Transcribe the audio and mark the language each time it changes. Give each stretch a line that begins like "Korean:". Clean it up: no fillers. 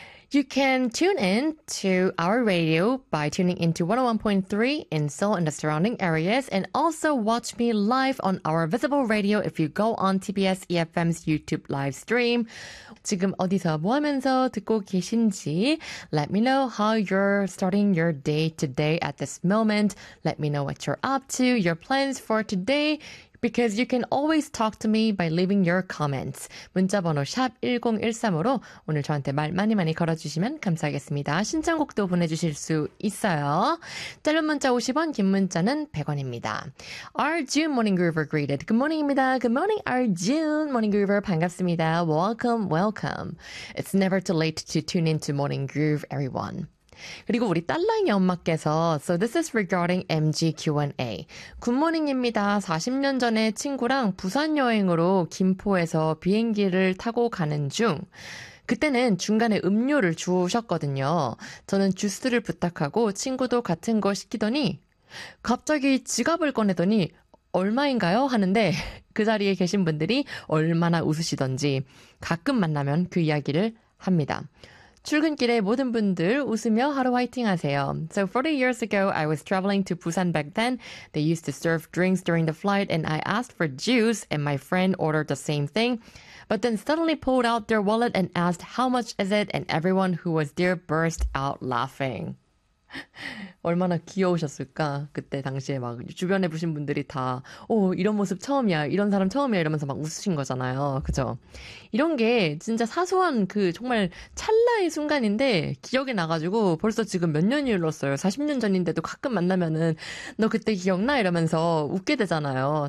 English: You can tune in to our radio by tuning into 101.3 in Seoul and the surrounding areas and also watch me live on our visible radio if you go on TBS EFM's YouTube live stream.
Korean: 지금 어디서 뭐 하면서 듣고 계신지
English: let me know how you're starting your day today at this moment. Let me know what you're up to, your plans for today. Because you can always talk to me by leaving your comments.
Korean: 문자번호 샵1013으로 오늘 저한테 말 많이 많이 걸어주시면 감사하겠습니다. 신청곡도 보내주실 수 있어요. 짧은 문자 50원, 긴 문자는 100원입니다.
English: Arjun Morning Groover greeted. Good morning입니다. Good morning, Arjun Morning Groover.
Korean: 반갑습니다.
English: Welcome, welcome. It's never too late to tune into Morning Groove, everyone.
Korean: 그리고 우리 딸랑이 엄마께서
English: So this is regarding MG Q&A.
Korean: 굿모닝입니다. 40년 전에 친구랑 부산 여행으로 김포에서 비행기를 타고 가는 중 그때는 중간에 음료를 주셨거든요. 저는 주스를 부탁하고 친구도 같은 거 시키더니 갑자기 지갑을 꺼내더니 얼마인가요? 하는데 그 자리에 계신 분들이 얼마나 웃으시던지 가끔 만나면 그 이야기를 합니다. 출근길에 모든 분들 웃으며 하루 화이팅 하세요.
English: So 40 years ago, I was traveling to Busan back then. They used to serve drinks during the flight and I asked for juice and my friend ordered the same thing. But then suddenly pulled out their wallet and asked how much is it and everyone who was there burst out laughing.
Korean: 얼마나 귀여우셨을까? 그때 당시에 막 주변에 보신 분들이 다 오, 이런 모습 처음이야. 이런 사람 처음이야. 이러면서 막 웃으신 거잖아요. 그죠? 이런 게 진짜 사소한 그 정말 찰나의 순간인데 기억에 나가지고 벌써 지금 몇 년이 흘렀어요. 40년 전인데도 가끔 만나면은 너 그때 기억나? 이러면서 웃게 되잖아요.